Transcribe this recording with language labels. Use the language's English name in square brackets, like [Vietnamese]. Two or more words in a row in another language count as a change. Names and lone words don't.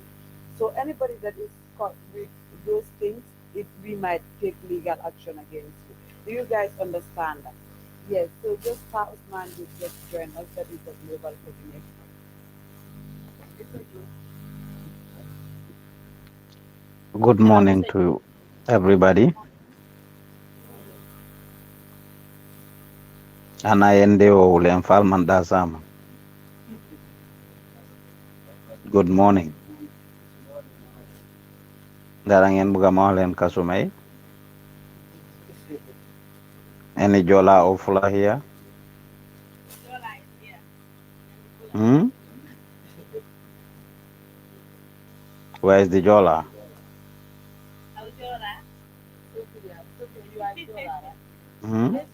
[English] So anybody that is caught with those things, we might take legal action against you. Do you guys understand that? Yes, so just Pak Usman would just join us, that is the global coordinator. Good morning to everybody. [Jola-Fonyi] Ana yende o ulen falman da sama. [English] Good morning. [Jola-Fonyi] Darangin buga mahlen kasumay. [English] Any Jola or Fula here? Hmm? Where is the Jola? Hmm?